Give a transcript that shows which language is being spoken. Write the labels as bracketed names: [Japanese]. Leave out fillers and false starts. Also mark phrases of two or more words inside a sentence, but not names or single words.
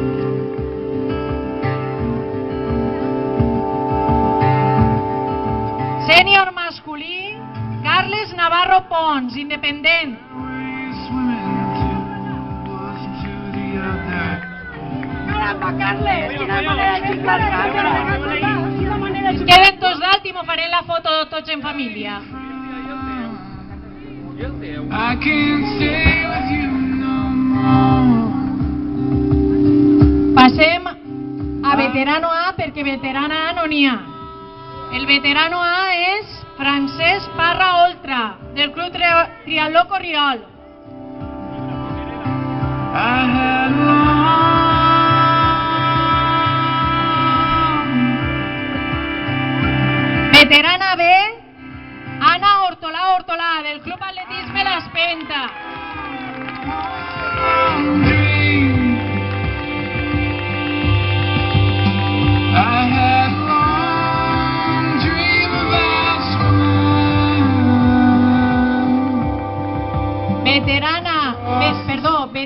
[Catalan] Sènior masculí, Carles Navarro Pons, independent. Queden tots dalt i m'ho faré la foto tots en família. [English] I can't stay with you no more. [Catalan] Passem a veterano A perquè veterana A no n'hi ha. El veterano A és Francesc Parra Oltra, del Club Triatló Corriol. [English] I had long. [Catalan] Veterana B, Ana Hortolà, del Club Atletisme L'Espenta. [English] I had a long dream about swimming.